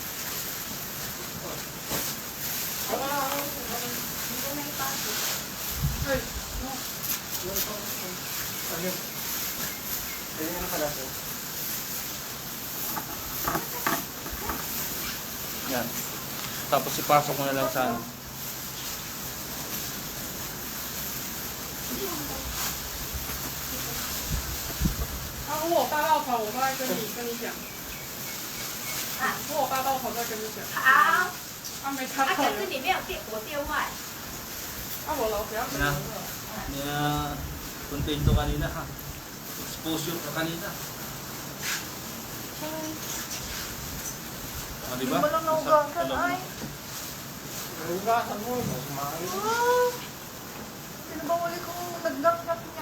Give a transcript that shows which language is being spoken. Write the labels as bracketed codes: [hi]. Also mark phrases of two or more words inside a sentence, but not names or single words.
[tl] Hindi na ipasok. Ayun. Ganyan na pala po. Yan. Tapos ipasok ko na lang sa ano. [zh] 啊，如果我大稻草，我再跟你讲。啊，如果我大稻草再跟你讲。好。啊，没插啊，口的。可是你没有电话。啊，我老婆要什么？ [tl] Kaya kontento kanina ha. Exposure ka kanina. Ah, di ba? Hindi mo lang naugasan, Alam mo. ay. Hugasan mo. Kumain. Sino ba uli kong nagdakdak niya?